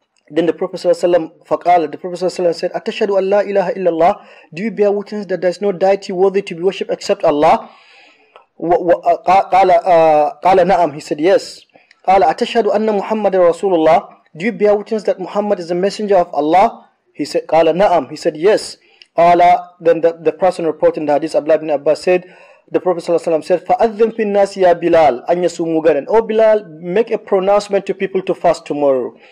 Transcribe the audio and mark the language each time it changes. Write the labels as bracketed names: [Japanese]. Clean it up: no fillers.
[English] Then the Prophet ﷺ, faqala, the Prophet ﷺ said, Atashhadu an la ilaha illallah. Do you bear witness that there is no deity worthy to be worshipped except Allah? Qala na'am. He said, yes. [Arabic] قال أتشهد أن محمد رسول الله. [English] Do you bear witness that Muhammad is the messenger of Allah? He said, قال نعم. He said, yes. قال, then the person reporting the hadith, Abdullah ibn Abbas, said, the Prophet ﷺ said, فَأَذِّنْ فِي النَّاسِ يَا بِلَالْ أَنْ يَصُومُوا غَدًا. Oh Bilal, make a pronouncement to people to fast tomorrow.